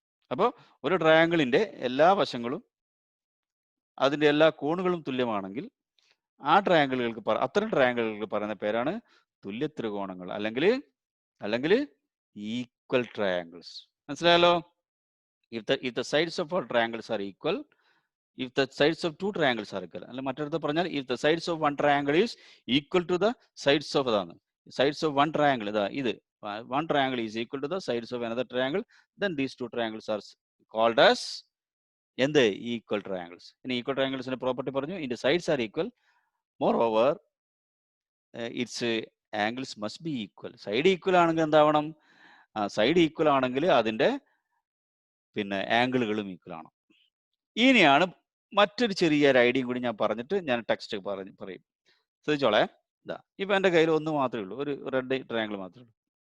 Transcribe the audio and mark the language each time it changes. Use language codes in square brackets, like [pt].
[ml] അപ്പോൾ ഒരു ട്രയാങ്കിളിന്റെ എല്ലാ വശങ്ങളും അതിന്റെ എല്ലാ കോണുകളും തുല്യമാണെങ്കിൽ അത്തരം ട്രയാങ്കിളുകൾക്ക് പറയുന്ന പേരാണ് തുല്യ ത്രികോണങ്ങൾ അല്ലെങ്കിൽ ഈക്വൽ ട്രയാങ്കിൾസ്. മനസ്സിലായല്ലോ? [en] If the sides of all triangles are equal if the sides of two triangles are equal. [ml] അല്ല മറ്റൊരുത്ത് പറഞ്ഞാൽ [en] if the sides of one triangle is equal to the sides of അതാണ് sides of one triangle [ml] ഇതാ ഇത് [en] one triangle is equal to the sides of another triangle, then these two triangles are called as എന്ത് equal triangles. ഇനി equal triangles ന്റെ [ml] property പറഞ്ഞു, ഇതിന്റെ [en] sides are equal, moreover its angles must be equal. [ml] Side equal ആണെങ്കിൽ എന്താവണം, side equal ആണെങ്കിൽ അതിന്റെ പിന്നെ ആംഗിളുകളും equal ആണ്. ഇനിയാണ് മറ്റൊരു ചെറിയൊരു ഐഡിയയും കൂടി ഞാൻ പറഞ്ഞിട്ട് ഞാൻ ടെക്സ്റ്റ് പറയും. ശ്രദ്ധിച്ചോളെ, ഇതാ ഇപ്പൊ എൻ്റെ കയ്യിൽ ഒന്ന് മാത്രമേ ഉള്ളൂ, ഒരു റെഡ് ട്രയാങ്കിൾ മാത്രമേ ഉള്ളൂ.